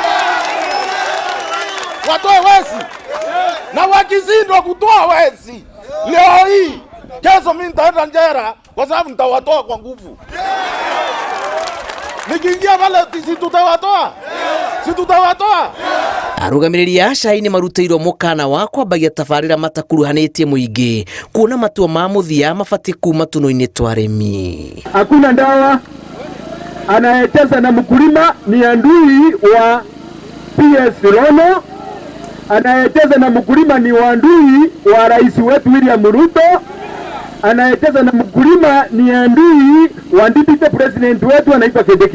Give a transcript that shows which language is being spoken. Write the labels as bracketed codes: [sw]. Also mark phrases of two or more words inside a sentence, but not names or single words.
[sw] Watoe wezi. Na wakizindwa kutoa wezi leo hii, kesho mimi nitaenda njera kwa sababu nitawatoa kwa nguvu. Nikiingia pale sisi tutawatoa. Si tutawatoa. [ki] Arũgamĩrĩri a cai nĩ marutĩirwo mũkana wa kwambagia tabarĩra matakuruhanĩtie mũingĩ kuona matua ma mũthia mabatiĩ kuma tũnũ-inĩ twa arĩmi. [sw] Hakuna dawa. Anayecheza na mkulima ni adui wa PS Rono. Anayecheza na mkulima ni adui wa rais wetu William Ruto. Anayecheza na mkulima ni adui wa [en] deputy president [sw] wetu anaitwa Kindiki.